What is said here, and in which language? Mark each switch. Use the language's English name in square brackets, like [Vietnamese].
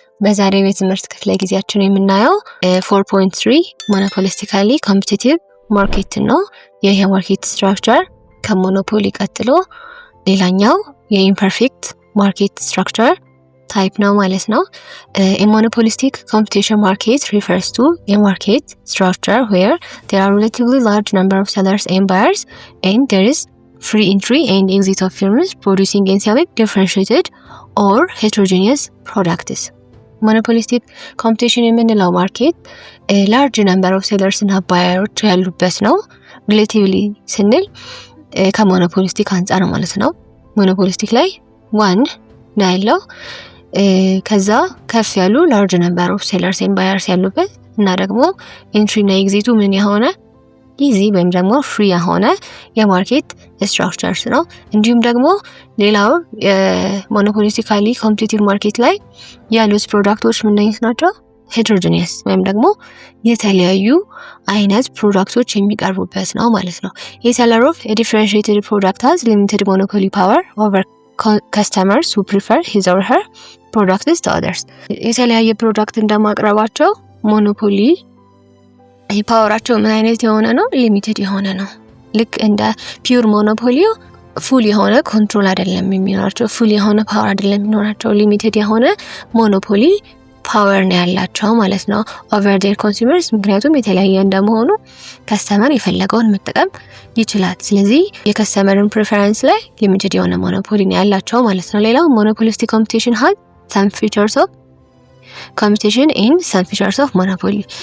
[Amharic] በዛሬው የትምህርት ክፍለ ጊዜያችን የምናየው 4.3 monopolistically competitive market ነው። ይህ የማርኬት ስትራክቸር ከሞኖፖሊ ቀጥሎ ሌላኛው የኢምፐርፌክት ማርኬት ስትራክቸር ታይፕ ነው ማለት ነው። [English] A monopolistic competition market refers to a market structure where there are relatively large number of sellers and buyers and there is free entry and exit of firms producing and selling differentiated or heterogeneous products. [Amharic] Monopolistic competition የምንለው ማርኬት [English] large number of sellers [Amharic] እና buyers ያሉበት ነው። relatively ስንል ከሞኖፖሊስቲክ አንፃር ማለት ነው። ሞኖፖሊስቲክ ላይ 1 ነው ያለው ከዛ ከፍ ያሉ [English] large number of sellers and buyers [Amharic] ያሉበት እና ደግሞ entry እና exit ምን የሆነ ኢዚ ወይም ደግሞ ፍሪ የሆነ የማርኬት ስትራክቸርስ ነው። እንዲሁም ደግሞ ሌላው ሞኖፖሊስቲካሊ ኮምፒቲቲቭ ማርኬት ላይ ያሉት ፕሮዳክቶች ምን ናቸው? ሄትሮጂኒየስ ወይም ደግሞ የተለያዩ አይነት ፕሮዳክቶች የሚቀርቡበት ነው ማለት ነው። [English] A seller of a differentiated product has limited monopoly power over customers who prefer his or her products to others. [Amharic] የተለያየ ፕሮዳክት እንደማቅረባቸው ሞኖፖሊ ፓወራቸው ምን አይነት የሆነ ነው? ሊሚትድ የሆነ ነው። ልክ እንደ ፒውር ሞኖፖሊዮ ፉል የሆነ ኮንትሮል አይደለም የሚኖራቸው፣ ፉል የሆነ ፓወር አይደለም የሚኖራቸው፣ ሊሚትድ የሆነ ሞኖፖሊ ፓወር ነው ያላቸው ማለት ነው ኦቨር ዴር ኮንሱመርስ። ምክንያቱም የተለያየ እንደመሆኑ ከስተመር የፈለገውን መጠቀም ይችላል። ስለዚህ የከስተመርን ፕሬፈረንስ ላይ ሊሚትድ የሆነ ሞኖፖሊ ነው ያላቸው ማለት ነው። ሌላው ሞኖፖሊስቲክ ኮምፒቲሽን [English] has some features of competition and some features of monopoly.